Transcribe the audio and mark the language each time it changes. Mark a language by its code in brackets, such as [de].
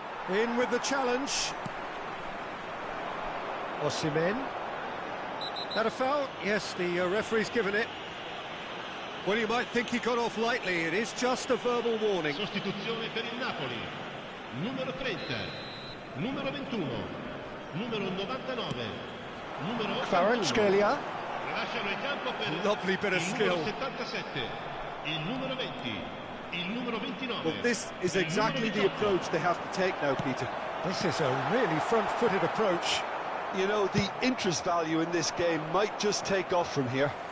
[en] In with the challenge. Osimhen. That a foul? Yes, the referee's given it. Well, you might think he got off lightly. It is just a verbal warning. [it] Sostituzione per il Napoli. Numero 30, numero 21. Numero 99, numero 81. Lasciano il campo per [en] Lovely bit of skill. [it] Il numero 77, il numero 20, il numero 29. [en] Well, this is exactly the approach they have to take now, Peter. This is a really front-footed approach. You know, the interest value in this game might just take off from here.